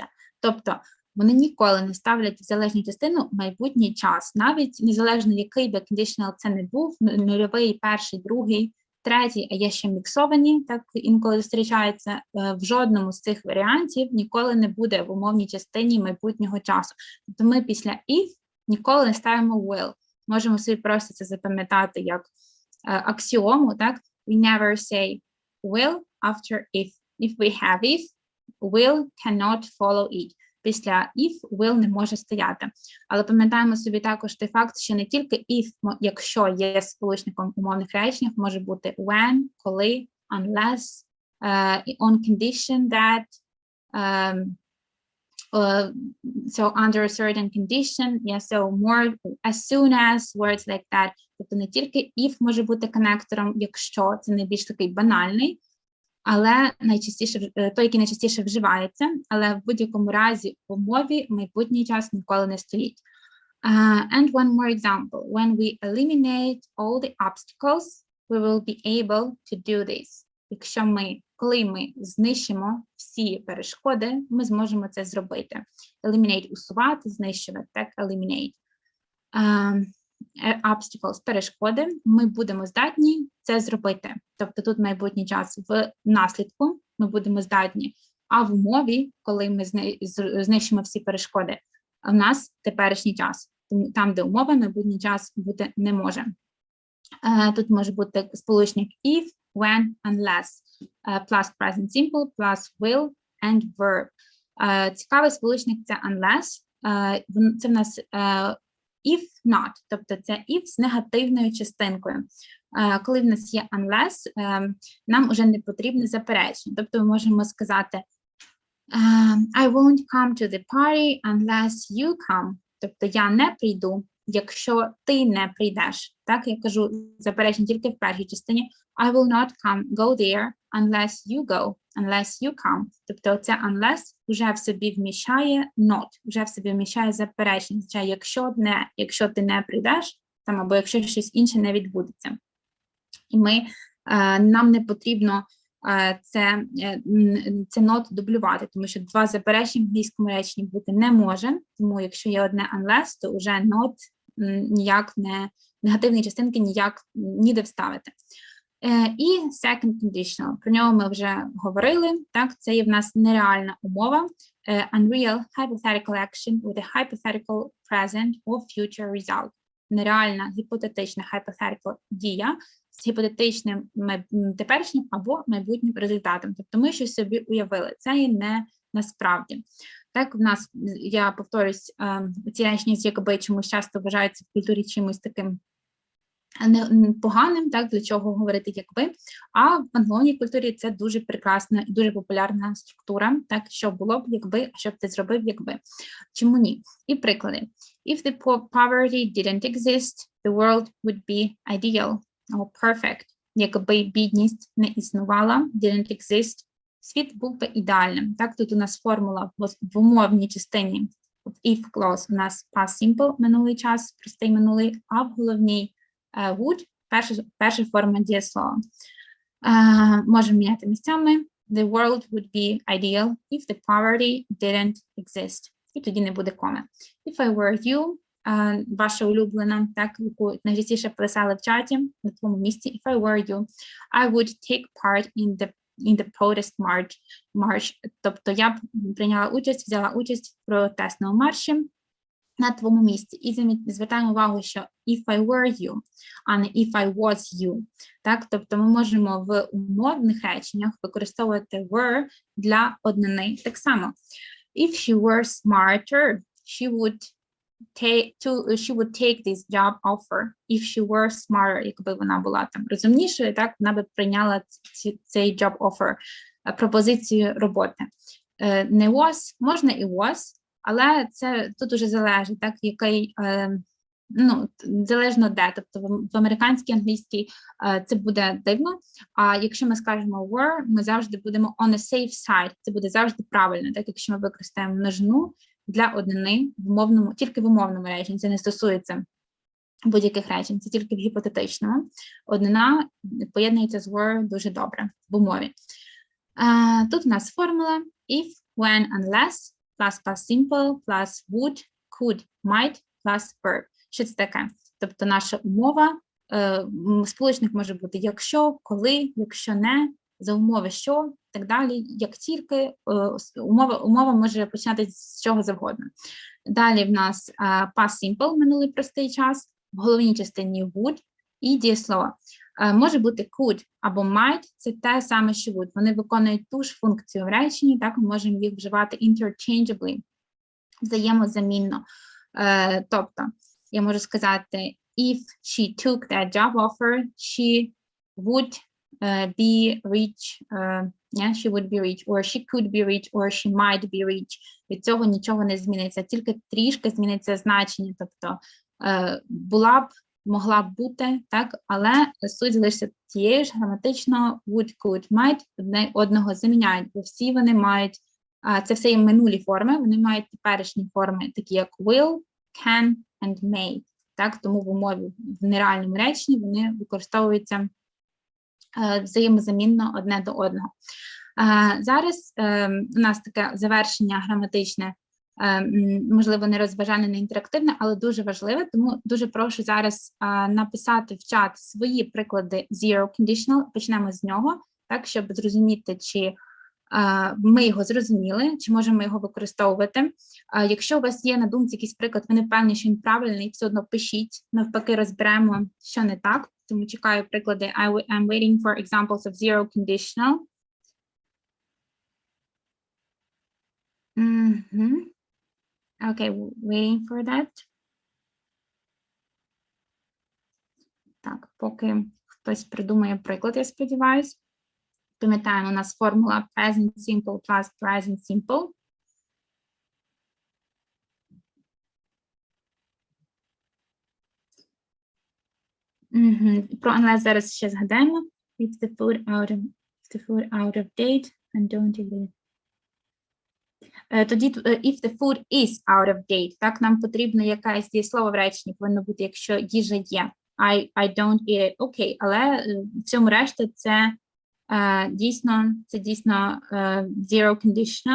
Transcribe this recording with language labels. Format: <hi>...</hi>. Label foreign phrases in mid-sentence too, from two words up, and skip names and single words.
<uk>Тобто вони ніколи не ставлять в залежну частину майбутній час, навіть незалежно який би conditional це не був, нульовий, перший, другий, третій, а є ще міксовані, так інколи зустрічаються, в жодному з цих варіантів ніколи не буде в умовній частині майбутнього часу. Тобто ми після if ніколи не ставимо will. Можемо собі просто це запам'ятати як аксіому, так?</uk> <en>We never say will after if. If we have if, will cannot follow it.</en> <uk>Після</uk> <en>if will</en> <uk>не може стояти. Але пам'ятаємо собі також той факт, що не тільки if, якщо є сполучником умовних речень, може бути when, коли,</uk> <en>unless, on condition that, so under a certain condition, yeah, so more as soon as, words like that.</en> <uk>Тобто не тільки if може бути конектором, якщо це найбільш такий банальний, але найчастіше, той, який найчастіше вживається, але в будь-якому разі в умові майбутній час ніколи не стоїть.</uk> <en>And one more example. When we eliminate all the obstacles, we will be able to do this.</en> <uk>Коли ми знищимо всі перешкоди, ми зможемо це зробити. Eliminate – усувати, знищувати, так,</uk> <en>eliminate. Obstacles –</en> <uk>перешкоди, ми будемо здатні це зробити. Тобто тут майбутній час в наслідку ми будемо здатні, а в умові, коли ми знищимо всі перешкоди, в нас теперішній час. Там, де умова, майбутній час бути не може. Тут може бути сполучник</uk> <en>if, when, unless, plus present simple, plus will and verb.</en> <uk>Цікавий сполучник – це unless, це в нас</uk> <en>if not,</en> <uk>тобто це if з негативною частинкою. Коли в нас є unless, нам вже не потрібне заперечення. Тобто ми можемо сказати</uk> <en>I won't come to the party unless you come.</en> <uk>Тобто я не прийду, якщо ти не прийдеш. Так, я кажу заперечення тільки в першій частині.</uk> <en>I will not go there unless you go, unless you come.</en> <uk>Тобто це unless вже в собі вміщає not, вже в собі вміщає заперечення. Означає, якщо ти не прийдеш, там, або якщо щось інше не відбудеться. І нам не потрібно це not дублювати, тому що два заперечення в англійському реченні бути не може, тому якщо є одне unless, то вже not ніяк не, негативні частинки ніде вставити. І</uk> <en>second conditional,</en> <uk>про нього ми вже говорили, так, це є в нас нереальна умова,</uk> <en>unreal hypothetical action with a hypothetical present or future result.</en> <uk>Нереальна гіпотетична hypothetical дія з гіпотетичним теперішнім або майбутнім результатом. Тобто ми щось собі уявили, це є не насправді. Так, в нас, я повторюсь, ці речення з якби чомусь часто вважаються в культурі чимось таким поганим, так, для чого говорити якби, а в англомовній культурі це дуже прекрасна і дуже популярна структура, так, що було б якби, а що б ти зробив якби. Чому ні? І приклади.</uk> <en>If the poverty didn't exist, the world would be ideal or perfect.</en> <uk>якби бідність не існувала,</uk> <en>didn't exist,</en> <uk>світ був би ідеальним. Так, тут у нас формула в умовній частині, в</uk> <en>if clause</en> <uk>у нас</uk> <en>past simple,</en> <uk>минулий час, простий минулий, а в головній would, перша форма дієслова. Можемо міняти місцями.</uk> <en>The world would be ideal if the poverty didn't exist.</en> <uk>І тоді не буде коми.</uk> <en>If I were you,</en> <uk>ваша улюблена, так, яку найчастіше писали в чаті, на твоєму місці,</uk> <en>if I were you, I would take part in the protest march.</en> <uk>Тобто я б взяла участь в протестному марші на твоєму місці. І звертаємо увагу, що</uk> <en>if I were you,</en> <uk>а не</uk> <en>if I was you.</en> <uk>Так? Тобто ми можемо в умовних реченнях використовувати were для однини так само.</uk> <en>If she were smarter, she would take this job offer. If she were smarter,</en> <uk>якби вона була там розумнішою, так, вона би прийняла цей</uk> <en>job offer,</en> <uk>пропозицію роботи. Не was, можна і was, але це тут уже залежить, так, який, залежно де, тобто в американській, англійській це буде дивно, а якщо ми скажемо were, ми завжди будемо</uk> <en>on the safe side,</en> <uk>це буде завжди правильно, так, якщо ми використаємо множину для однини тільки в умовному реченні, це не стосується будь-яких речень, це тільки в гіпотетичному. Однина поєднується з were дуже добре в умові. Тут у нас формула</uk> <en>if, when, unless, plus past simple, plus would, could, might, plus verb.</en> <uk>Що це таке? Тобто наша умова, сполучник може бути якщо, коли, якщо не, за умови що, так далі, як тільки, умова може починатися з чого завгодно. Далі в нас</uk> <en>past simple,</en> <uk>минулий простий час, в головній частині would і дієслово. Може бути could або might, це те саме, що would. Вони виконують ту ж функцію в реченні, так, ми можемо їх вживати interchangeably, взаємозамінно. Тобто, я можу сказати,</uk> <en>if she took that job offer, she would be rich, she would be rich, or she could be rich, or she might be rich.</en> <uk>Від цього нічого не зміниться, тільки трішки зміниться значення, тобто була б, могла б бути, так, але суть залишиться тією ж граматично</uk> <en>would, could, might,</en> <uk>одне одного заміняють, бо всі вони мають, це все є минулі форми, вони мають теперішні форми, такі як</uk> <en>will, can and may,</en> <uk>так, тому в умові, в нереальному реченні вони використовуються взаємозамінно одне до одного. Зараз у нас таке завершення граматичне, можливо, не розважальне, не інтерактивне, але дуже важливе, тому дуже прошу зараз написати в чат свої приклади</uk> <en>zero conditional,</en> <uk>почнемо з нього, так, щоб зрозуміти, чи ми його зрозуміли, чи можемо його використовувати. Якщо у вас є на думці якийсь приклад, ви не впевнені, що він правильний, все одно пишіть, навпаки розберемо, що не так, тому чекаю приклади.</uk> <en>I'm waiting for examples of zero conditional. Okay, waiting for that.</en> <uk>Так, поки хтось придумає приклад, я сподіваюся. Пам'ятаємо, у нас формула</uk> <en>present simple plus present simple.</en> <uk>Про unless зараз ще згадаємо.</uk> <en>If the food out of date and don't eat it. Тоді, if the food is out of date,</en> <uk>так, нам потрібно якесь дієслово в реченні, повинно бути, якщо їжа є.</uk> <en>I don't eat it.</en> <uk>Окей, але в цьому решта це дійсно</uk> <en>zero conditional.</en>